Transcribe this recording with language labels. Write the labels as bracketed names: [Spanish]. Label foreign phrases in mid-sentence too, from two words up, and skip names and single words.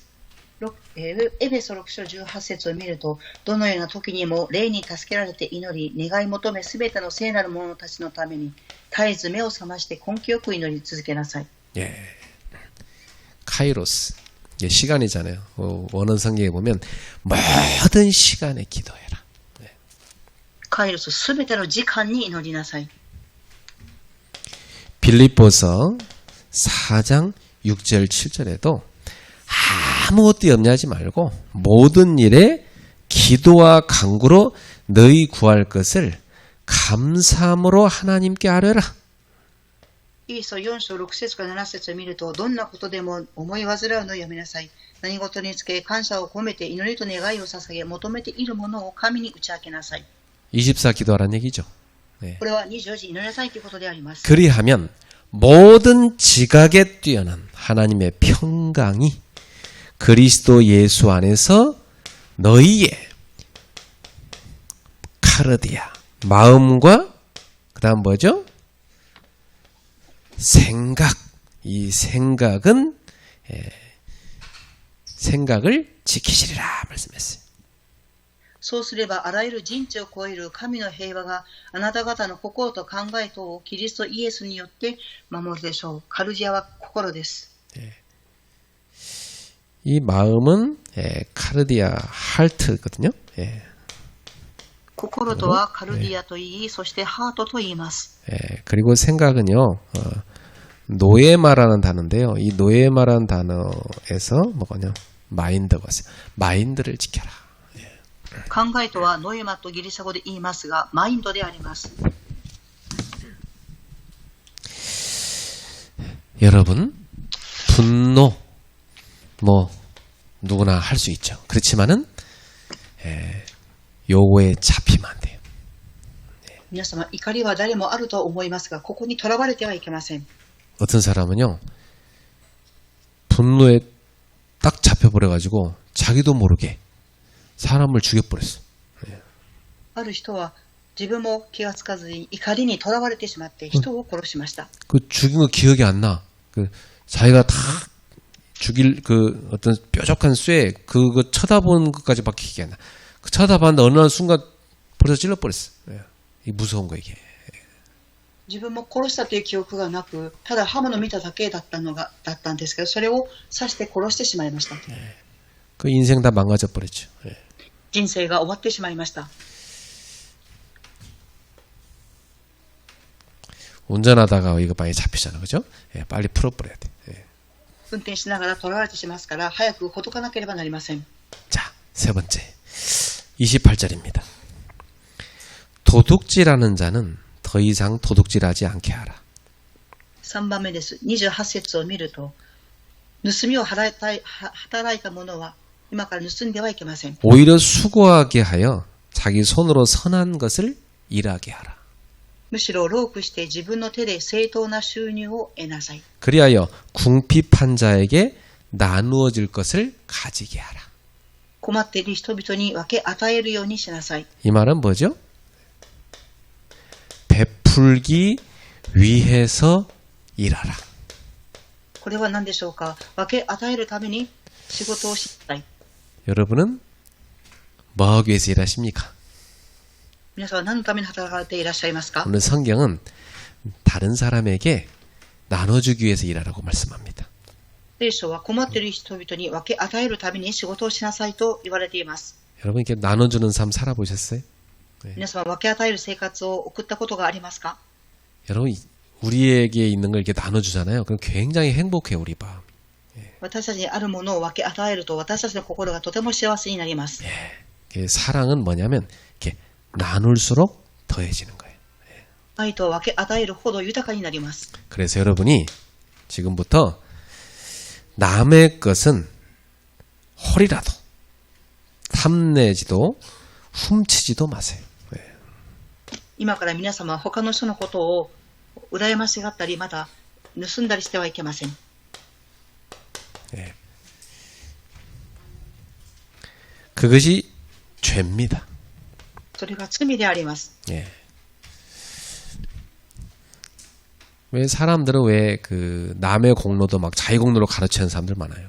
[Japanese] エベソ6章18節を見ると、どのような時にも霊に助けられて祈り、願い求めすべての聖なる者たちのために絶えず目を覚まして根気よく祈り続けなさい。 [Korean] 예. 카이로스 이게 시간이잖아요. 원어 성경에 보면 모든 시간에 기도해라. [Japanese] カイロスすべての時間に祈りなさい。 [Korean] 빌립보서 4장 6절 7절에도 아무것도 염려하지 말고 모든 일에 기도와 간구로 너희 구할 것을 감사함으로 하나님께 아뢰라. [Japanese] イーソ4章6節から7節を見ると、どんなことでも思い煩うのをやめなさい。何事につけ感謝を込めて祈りと願いを捧げ、求めているものを神に打ち明けなさい。 [Korean] 24 기도하라는 얘기죠. 네. [Japanese] これは24時祈りなさいということであります。 [Korean] 그리하면 모든 지각에 뛰어난 하나님의 평강이 그리스도 예수 안에서 너희의 카르디아 마음과 그 다음 뭐죠? 생각. 이 생각은 생각을 지키시리라 말씀했어요. [Japanese] そうすればあらゆる人知を超える神の平和があなた方の心と考えとをキリストイエスによって守るでしょう。カルジアは心です。 [Korean] 이 마음은 카르디아 할트거든요. [Japanese] 心とはカルディアと言い、そしてハートと言います。 [Korean] 그리고 생각은요. 노예마라는 단어인데요. 이 노예마라는 단어에서 뭐냐 마인드가 왔어요. 마인드를 지켜라. [Japanese] 考えとはノエマとギリシャ語で言いますが、マインドであります。 [Korean] 여러분 분노 뭐 누구나 할 수 있죠. 그렇지만은 요거에 잡히면 안 돼요. [Japanese] 皆様、怒りは誰もあると思いますが、ここにとらわれてはいけません。 [Korean] 어떤 사람은요 분노에 딱 잡혀버려가지고 자기도 모르게 사람을 죽여버렸어. [Japanese] ある人は自分も気がつかずに怒りにとらわれてしまって人を殺しました。 [Korean] 그 죽인 거 기억이 안 나. 그 자기가 다 죽일 그 어떤 뾰족한 쇠 그거 쳐다보는 것까지 밖에 기억이 안 나. 그 쳐다봤는데 어느 날 순간 벌써 찔러버렸어. 이 무서운 거 이게. [Japanese] 自分も殺したという記憶がなく、ただ刃物を見ただけだったんですけど、それを刺して殺してしまいました。 [Korean] 그 인생 다 망가져 버렸죠. [Japanese] 人生が終わってしまいました。 [Korean] 운전하다가 이거 많이 잡히잖아, 그죠? 빨리 풀어버려야 돼. [Japanese] 運転しながら捕らわれてしますから、早くほどかなければなりません。 [Korean] 자, 세 번째. 28절입니다. 도둑질하는 자는 더 이상 도둑질하지 않게 하라. [Japanese] 3 番目です。28節を見ると、盗みを働いた者は今から盗んではいけません。 [Korean] 오히려 수고하게 하여 자기 손으로 선한 것을 일하게 하라. [Japanese] むしろ労苦して自分の手で正当な収入を得なさい。 [Korean] 그리하여 궁핍한 자에게 나누어질 것을 가지게 하라. [Japanese] 困っている人々に分け与えるようにしなさい。 [Korean] 이 말은 뭐죠? 베풀기 위해서 일하라. [Japanese] これは何でしょうか。分け与えるために仕事をしなさい。 [Korean] 여러분은 뭐 하기 위해서 일하십니까? [Japanese] 皆さんは何のために働かれていらっしゃいますか。 [Korean] 오늘 성경은 다른 사람에게 나눠주기 위해서 일하라고 말씀합니다. [Japanese] 聖書は困っている人々に分け与えるために仕事をしなさいと言われています。 [Korean] 여러분 이렇게 나눠주는 삶 살아보셨어요? [Japanese] 皆さんは分け与える生活を送ったことがありますか。 [Korean] 여러분 우리에게 있는 걸 이렇게 나눠주잖아요. 그럼 굉장히 행복해요 우리 마음. [Japanese] 私たちにあるものを分け与えると私たちの心がとても幸せになります。 [Korean] 사랑은 뭐냐면 이렇게 나눌수록 더해지는 거예요. [Japanese] 愛と分け与えるほど豊かになります。 [Korean] 그래서 여러분이 지금부터 남의 것은 홀이라도 탐내지도 훔치지도 마세요. [Japanese] 今から皆様は他の人のことを羨ましがったりまた盗んだりしてはいけません。 [Korean] 그것이 죄입니다. [Japanese] それが罪であります。 [Korean] 왜 사람들은 왜 그 남의 공로도 막 자기 공로로 가르치는 사람들 많아요.